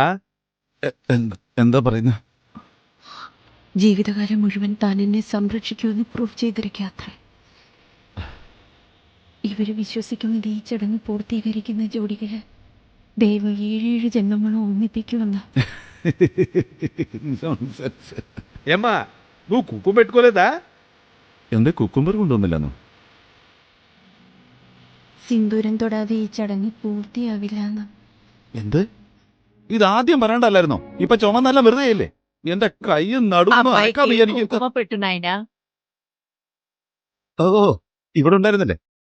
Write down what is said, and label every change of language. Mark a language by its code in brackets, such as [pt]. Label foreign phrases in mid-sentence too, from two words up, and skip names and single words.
[ml] എന്താ പറയുന്ന? ജീവിതകാലം മുഴുവൻ താൻ എന്നെ സംരക്ഷിക്കുമെന്ന് പ്രൂവ് ചെയ്തിരിക്കാത്രേ. ഇവര് വിശ്വസിക്കുന്നത് ഈ ചടങ്ങ് പൂർത്തീകരിക്കുന്ന ജോഡികള് ദൈവം 7 ജന്മങ്ങളും ഒന്നിപ്പിക്കുമെന്ന്. [te] ఏమ్మా నువ్వు కుంకుమ పెట్టుకోలేదా? [ml] എന്റെ കുക്കുംബർ കൊണ്ടുവന്നില്ലെന്നോ? സിന്ദൂരം തൊടാതെ ഈ ചടങ്ങ് പൂർത്തിയാവില്ല എന്ന്. എന്ത്? ഇതാദ്യം പറയണ്ടല്ലായിരുന്നോ? ഇപ്പൊ ചുമന്നല്ല വെറുതെയല്ലേ? എന്റെ കൈ നടുന്നു. ഓ, ഇവിടെ ഉണ്ടായിരുന്നല്ലേ?